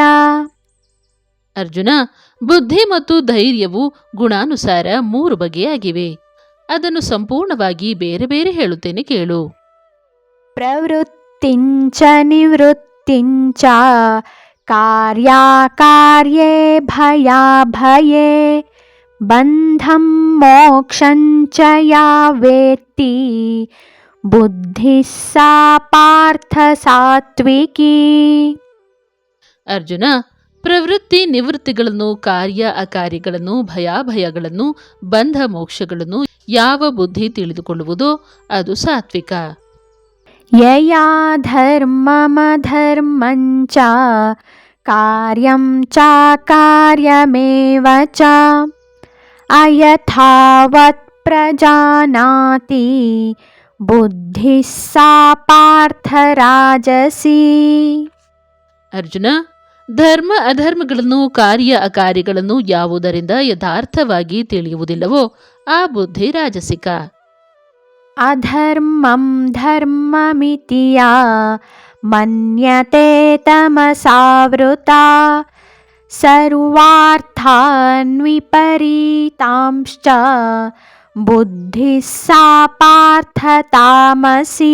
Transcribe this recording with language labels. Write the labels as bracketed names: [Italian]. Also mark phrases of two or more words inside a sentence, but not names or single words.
[Kannada] ಅರ್ಜುನ, ಬುದ್ಧಿ ಮತ್ತು ಧೈರ್ಯವು ಗುಣಾನುಸಾರ 3 ಬಗೆಯಾಗಿವೆ. ಅದನ್ನು ಸಂಪೂರ್ಣವಾಗಿ ಬೇರೆ ಬೇರೆ ಹೇಳುತ್ತೇನೆ ಕೇಳು. [Sanskrit] ಪ್ರವೃತ್ತಿಂಚ ನಿವೃತ್ತಿಂಚ ಕಾರ್ಯಾಕಾರ್ಯೇ ಭಯಾಭಯೇ ಬಂಧಂ ಮೋಕ್ಷಂಚ ಯಾ ವೇತ್ತಿ ಬುದ್ಧಿಃ ಸಾ ಪಾರ್ಥ ಸಾತ್ವಿಕಿ. [Kannada] ಅರ್ಜುನ, ಪ್ರವೃತ್ತಿ ನಿವೃತ್ತಿಗಳನ್ನು, ಕಾರ್ಯ ಅಕಾರ್ಯಗಳನ್ನು, ಭಯಾಭಯಗಳನ್ನು, ಬಂಧ ಮೋಕ್ಷಗಳನ್ನು ಯಾವ ಬುದ್ಧಿ ತಿಳಿದುಕೊಳ್ಳುವುದೋ ಅದು ಸಾತ್ವಿಕ. [Sanskrit] ಯಯಾ ಧರ್ಮಮಧರ್ಮಂಚ कार्यं चाकार्यमेव च अयथावत् प्रजानाति बुद्धिः सा पार्थ राजसी. [Kannada] ಅರ್ಜುನ, ಧರ್ಮ ಅಧರ್ಮಗಳನ್ನು, ಕಾರ್ಯ ಅಕಾರ್ಯಗಳನ್ನು ಯಾವುದರಿಂದ ಯಥಾರ್ಥವಾಗಿ ತಿಳಿಯುವುದಿಲ್ಲವೋ ಆ ಬುದ್ಧಿ ರಾಜಸಿಕ. [Sanskrit] ಅಧರ್ಮಂ ಧರ್ಮಮಿತಿ ಯಾ ಮನ್ಯತೆ ತಮಸಾವೃತ ಸರ್ವಾರ್ಥಾನ್ ವಿಪರೀತಾಂಶ್ಚ ಬುದ್ಧಿಃ ಸಾ ಪಾರ್ಥ ತಾಮಸಿ.